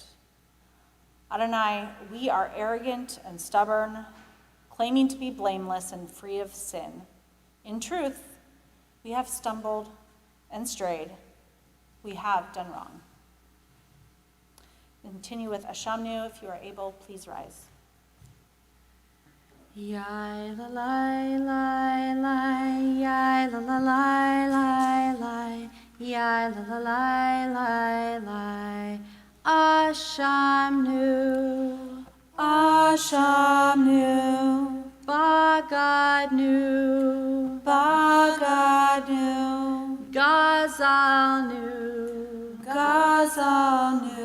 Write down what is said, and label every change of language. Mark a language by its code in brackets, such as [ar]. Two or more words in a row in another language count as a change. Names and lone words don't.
[en] Adonai, we are arrogant and stubborn, claiming to be blameless and free of sin. In truth, we have stumbled and strayed. We have done wrong. Continue with Ashamnu. If you are able, please rise. Yai la lai lai lai, yai la la lai lai lai, yai la la lai lai lai. [he] Ashamnu, Ashamnu, Bagadnu, Bagadnu. Gazalnu, Gazalnu,